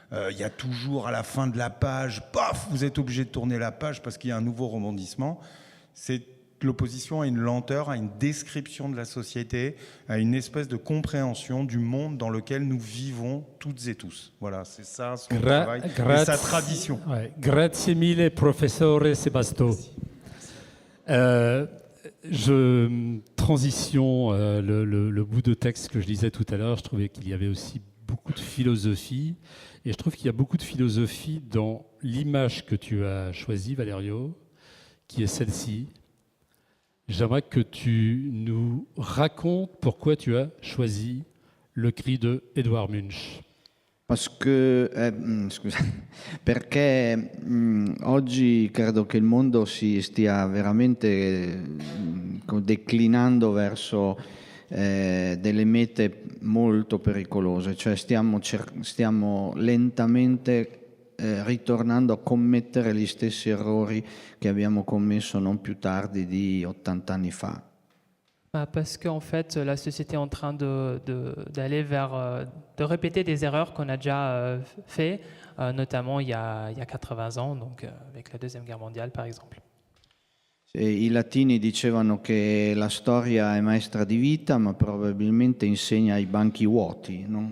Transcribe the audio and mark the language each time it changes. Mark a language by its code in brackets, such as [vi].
[fr] Il y a toujours à la fin de la page, paf, vous êtes obligé de tourner la page parce qu'il y a un nouveau rebondissement. C'est l'opposition à une lenteur, à une description de la société, à une espèce de compréhension du monde dans lequel nous vivons toutes et tous. Voilà, c'est ça son travail et sa tradition. Ouais. [it] Grazie mille, professore Sebasto. [fr] Transition, le bout de texte que je lisais tout à l'heure, je trouvais qu'il y avait aussi beaucoup de philosophie. Et je trouve qu'il y a beaucoup de philosophie dans l'image que tu as choisie, Valerio, qui est celle-ci. J'aimerais que tu nous racontes pourquoi tu as choisi le cri de Edvard Munch. [it] Scusa, perché oggi credo che il mondo si stia veramente declinando verso delle mete molto pericolose, cioè stiamo lentamente ritornando a commettere gli stessi errori che abbiamo commesso non più tardi di 80 anni fa. [fr] Parce qu'en fait, la société est en train d'aller vers, de répéter des erreurs qu'on a déjà fait, notamment il y a 80 ans, donc avec la Deuxième Guerre mondiale par exemple. [it] I latini dicevano che la storia è maestra di vita, ma probabilmente insegna ai banchi vuoti,